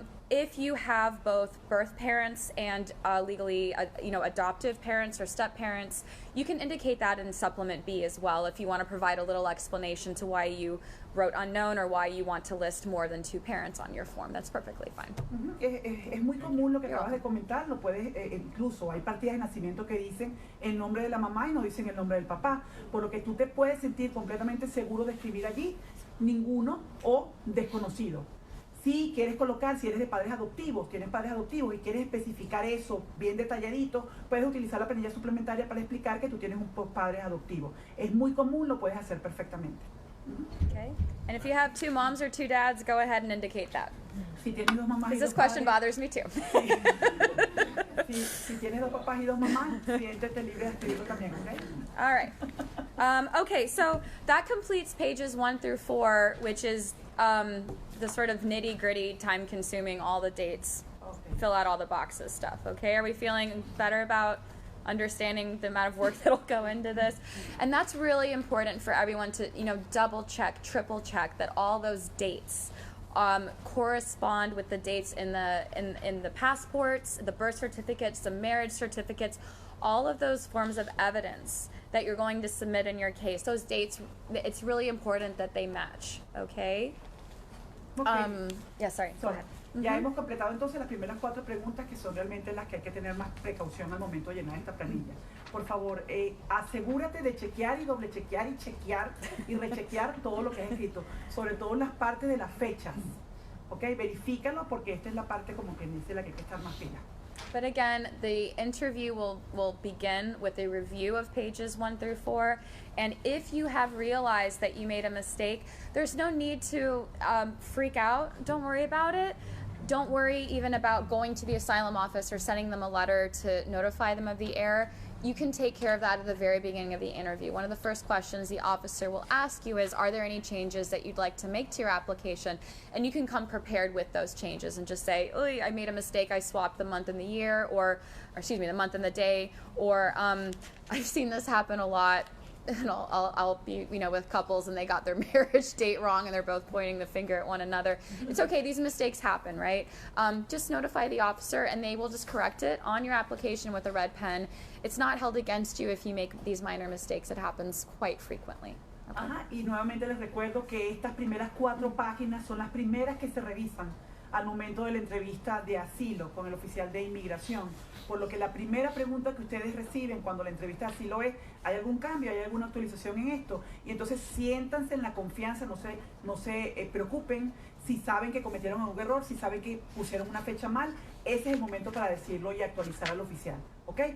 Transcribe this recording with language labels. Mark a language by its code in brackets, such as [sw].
[en] If you have both birth parents and legally, adoptive parents or step parents, you can indicate that in supplement B as well if you want to provide a little explanation to why you wrote unknown or why you want to list more than 2 parents on your form. That's perfectly fine. [es] Es muy común lo que acabas de comentar, lo puedes, incluso hay partidas de nacimiento que dicen el nombre de la mamá y no dicen el nombre del papá, por lo que tú te puedes sentir completamente seguro de escribir allí ninguno o desconocido. Si quieres colocar, si eres de padres adoptivos, tienes padres adoptivos y quieres especificar eso bien detalladito, puedes utilizar la planilla suplementaria para explicar que tú tienes un padre adoptivo. Es muy común, lo puedes hacer perfectamente. [en] Okay. And if you have 2 moms or 2 dads, go ahead and indicate that. [es] Si tienes 2 mamás y 2 [en] Because this question [es] padres, [en] bothers me too. [es] si tienes 2 papás y 2 mamás, siéntete libre de escribirlo también, ¿ok? [en] All right. Okay, so that completes pages 1 through 4, which is the sort of nitty-gritty, time-consuming, all the dates, fill out all the boxes stuff, okay? Are we feeling better about understanding the amount of work that'll go into this? And that's really important for everyone to, double check, triple check that all those dates correspond with the dates in the passports, the birth certificates, the marriage certificates, all of those forms of evidence that you're going to submit in your case. Those dates, it's really important that they match, okay? Okay. Yeah, sorry, go ahead. [es] Ya hemos completado entonces las primeras 4 preguntas, que son realmente las que hay que tener más precaución al momento de llenar esta planilla. Por favor, asegúrate de chequear y doble chequear y chequear y rechequear todo lo que has escrito, sobre todo las partes de las fechas. ¿Ok? Verifícalo, porque esta es la parte, como que dice, la que hay que estar más pila. [en] But again, the interview will begin with a review of pages 1 through 4. And if you have realized that you made a mistake, there's no need to freak out. Don't worry about it. Don't worry even about going to the asylum office or sending them a letter to notify them of the error. You can take care of that at the very beginning of the interview. One of the first questions the officer will ask you is, are there any changes that you'd like to make to your application? And you can come prepared with those changes and just say, oh, I made a mistake, I swapped the month and the year, or excuse me, the month and the day, or I've seen this happen a lot. And I'll be, with couples and they got their marriage date wrong and they're both pointing the finger at one another. It's okay, these mistakes happen, right? Just notify the officer and they will just correct it on your application with a red pen. It's not held against you if you make these minor mistakes. It happens quite frequently. Okay. [es] Ajá, y nuevamente les recuerdo que estas primeras 4 páginas son las primeras que se revisan al momento de la entrevista de asilo con el oficial de inmigración, por lo que la primera pregunta que ustedes reciben cuando la entrevista de asilo es, ¿hay algún cambio, hay alguna actualización en esto? Y entonces siéntanse en la confianza, no se preocupen si saben que cometieron algún error, si saben que pusieron una fecha mal, ese es el momento para decirlo y actualizar al oficial, ¿ok?